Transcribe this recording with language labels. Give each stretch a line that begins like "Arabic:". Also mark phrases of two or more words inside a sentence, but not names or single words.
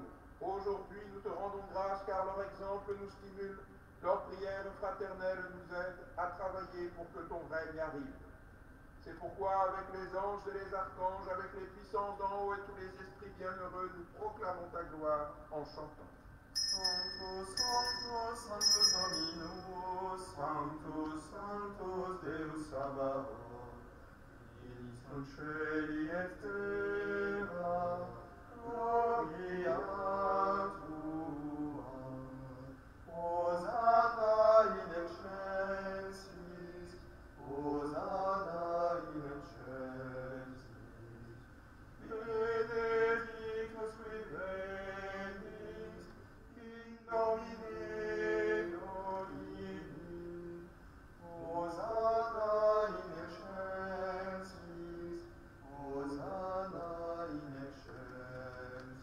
French: Aujourd'hui, nous te rendons grâce car leur exemple nous stimule, leur prière fraternelle nous aide à travailler pour que ton règne arrive. C'est pourquoi, avec les anges et les archanges, avec les puissances d'en haut et tous les esprits bienheureux, nous proclamons ta gloire en chantant.
Latin: Sanctus, Sanctus, Sanctus Dominus, Sanctus, Sanctus Deus Sabaoth, Finis in Celi et Terra, Gloria Tua, Hosanna in excelsis, Hosanna in excelsis, Benedictus qui venit, in Domine Domini, Hosanna in excelsis, Hosanna in excelsis.